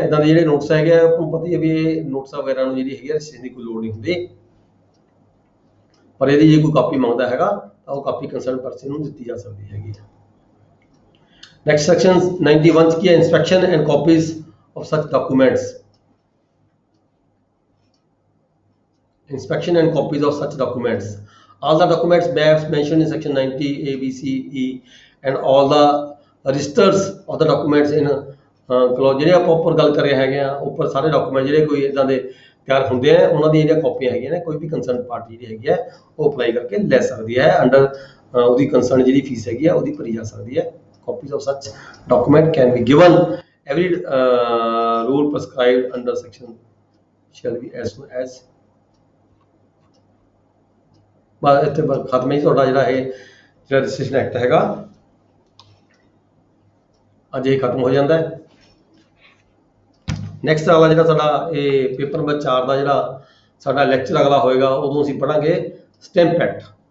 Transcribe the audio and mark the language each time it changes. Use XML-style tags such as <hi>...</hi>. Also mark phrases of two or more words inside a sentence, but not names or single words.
<pa>ਇਦਾਂ ਦੇ ਜਿਹੜੇ ਨੋਟਿਸ ਹੈਗੇ ਆ, ਤੁਹਾਨੂੰ ਪਤਾ ਹੀ ਹੈ ਵੀ ਇਹ ਨੋਟਿਸਾਂ ਵਗੈਰਾ ਨੂੰ ਜਿਹੜੀ ਹੈਗੀ ਰਜਿਸਟ੍ਰੇਸ਼ਨ ਦੀ ਕੋਈ ਲੋੜ ਨਹੀਂ ਹੁੰਦੀ, ਪਰ ਇਹਦੀ ਜੇ ਕੋਈ ਕਾਪੀ ਮੰਗਦਾ ਹੈਗਾ ਤਾਂ ਉਹ ਕਾਪੀ</pa> <en>concern person</en> <pa>ਨੂੰ ਦਿੱਤੀ ਜਾ ਸਕਦੀ ਹੈਗੀ।</pa> <en>Next section 91</en> <pa>ਕੀ ਹੈ,</pa> <en>inspection and copies of such documents. Inspection and copies of such documents. All the documents maps mentioned in section 90 A, B, C, E and all the registers of the documents in clause</en> <pa>ਜਿਹੜੇ ਆਪਾਂ ਉੱਪਰ ਗੱਲ ਕਰ ਰਹੇ ਹੈਗੇ ਆ, ਉੱਪਰ ਸਾਰੇ ਡਾਕੂਮੈਂਟ ਜਿਹੜੇ ਕੋਈ ਇਦਾਂ ਦੇ ਤਿਆਰ ਹੁੰਦੇ ਆ, ਉਹਨਾਂ ਦੀਆਂ ਜਿਹੜੀਆਂ ਕਾਪੀਆਂ ਹੈਗੀਆਂ ਨੇ, ਕੋਈ ਵੀ</pa> <en>concern party</en> <pa>ਜਿਹੜੀ ਹੈਗੀ ਹੈ ਉਹ ਅਪਲਾਈ ਕਰਕੇ ਲੈ ਸਕਦੀ ਹੈ, ਅੰਡਰ ਉਹਦੀ ਕੰਸਰਨ ਜਿਹੜੀ ਫੀਸ ਹੈਗੀ ਆ ਉਹਦੀ ਭਰੀ ਜਾ ਸਕਦੀ ਹੈ।</pa> <en>Copies of such document can be given. Every rule prescribed under section shall be as soon as</en> <pa>ਬਸ ਇੱਥੇ ਖਤਮ ਹੀ ਤੁਹਾਡਾ ਜਿਹੜਾ ਇਹ ਜਿਹੜਾ</pa> <en>registration act</en> <pa>ਹੈਗਾ ਅੱਜ ਇਹ ਖਤਮ ਹੋ ਜਾਂਦਾ ਹੈ। ਨੈਕਸਟ ਵਾਲਾ ਜਿਹੜਾ ਸਾਡਾ ਇਹ</pa> <en>paper number</en> <pa>4 ਦਾ ਜਿਹੜਾ ਸਾਡਾ ਲੈਕਚਰ ਅਗਲਾ ਹੋਏਗਾ, ਉਦੋਂ ਅਸੀਂ ਪੜਾਂਗੇ</pa> <en>stamp act.</en>